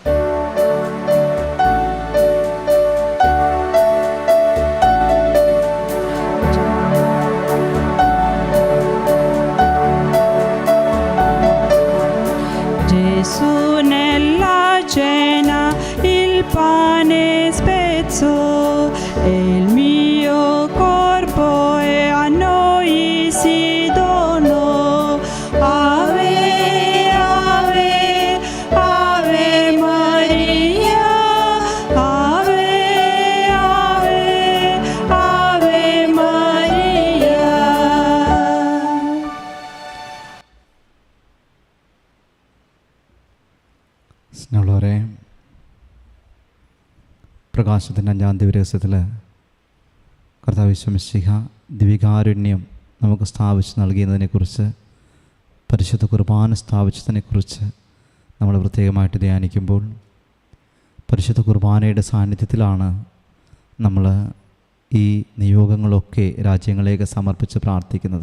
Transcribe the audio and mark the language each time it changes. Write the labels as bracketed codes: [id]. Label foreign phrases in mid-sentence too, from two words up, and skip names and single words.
[it] Gesù nella cena il pane spezzò e il mio corpo e a noi si donò. Ave, ave, ave Maria, ave, ave, ave Maria. [ml] സ്നേഹമുള്ളവരെ, പ്രകാശത്തിൻ്റെ 5-ാം ദിവസത്തിൽ കർത്താവ് യേശു മിശിഹ ദിവികാരുണ്യം നമുക്ക് സ്ഥാപിച്ച് നൽകിയതിനെക്കുറിച്ച്, പരിശുദ്ധ കുർബാന സ്ഥാപിച്ചതിനെക്കുറിച്ച് നമ്മൾ പ്രത്യേകമായിട്ട് ധ്യാനിക്കുമ്പോൾ, പരിശുദ്ധ കുർബാനയുടെ സാന്നിധ്യത്തിലാണ് നമ്മൾ ഈ നിയോഗങ്ങളൊക്കെ രാജ്യങ്ങളിലേക്ക് സമർപ്പിച്ച് പ്രാർത്ഥിക്കുന്നത്.